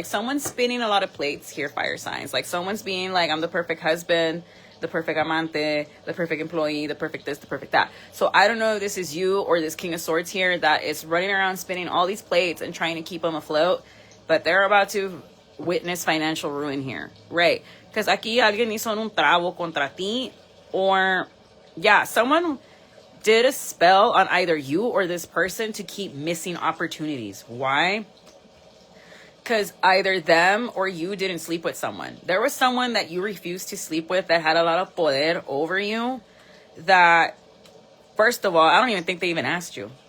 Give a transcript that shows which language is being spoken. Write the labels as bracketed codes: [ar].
[en] Like someone's spinning a lot of plates here, fire signs. Like someone's being like, I'm the perfect husband, the perfect amante, the perfect employee, the perfect this, the perfect that. So I don't know if this is you or this King of Swords here that is running around spinning all these plates and trying to keep them afloat. But they're about to witness financial ruin here. Right. Because [es] aquí alguien hizo un trabo contra ti. [en] Or, yeah, someone did a spell on either you or this person to keep missing opportunities. Why? Because either them or you didn't sleep with someone. There was someone that you refused to sleep with that had a lot of poder over you that, first of all, I don't even think they even asked you.